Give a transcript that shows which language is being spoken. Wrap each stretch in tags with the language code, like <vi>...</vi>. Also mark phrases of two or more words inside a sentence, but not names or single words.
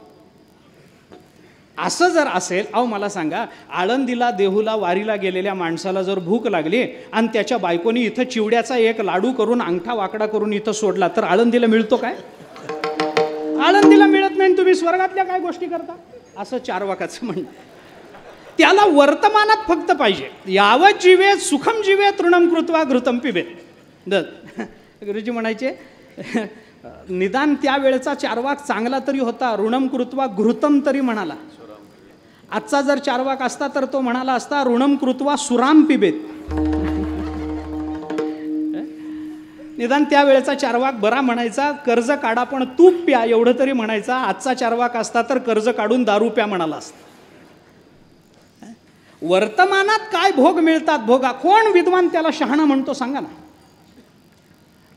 <mr>असं जर असेल, मला सांगा, आळंदीला देहूला वारीला गेलेल्या माणसाला जर भूक लागली आणि त्याच्या बायकोनी इथं चिवड्याचा एक लाडू करून अंगठा वाकडा करून इथं सोडला, तर आळंदीला मिळतो काय? आळंदीला मिळत नाही. तुम्ही स्वर्गातल्या काय गोष्टी करता? असं चार्वाकाचं म्हणणं. त्याला वर्तमानात फक्त पाहिजे.</mr> <sa>यावत जीवेत सुखम जीवेत ऋणम कृत्वा घृतम पिबेत.</sa> <mr>गुरुजी म्हणायचे, निदान त्यावेळेचा चार्वाक चांगला तरी होता,</mr> <sa>ऋणम कृत्वा घृतम</sa> <mr>तरी म्हणाला. आजचा जर चार्वाक असता तर तो म्हणाला असता</mr> <sa>ऋणम कृत्वा सुराम पिबेत.</sa> <mr>निदान त्यावेळेचा चार्वाक बरा म्हणायचा, कर्ज काढा पण तूप प्या एवढं तरी म्हणायचा. आजचा चार्वाक असता तर कर्ज काढून दारू प्या म्हणाला असता. वर्तमानात काय भोग मिळतात, भोगा. कोण विद्वान त्याला शहाणा म्हणतो सांगा ना?</mr>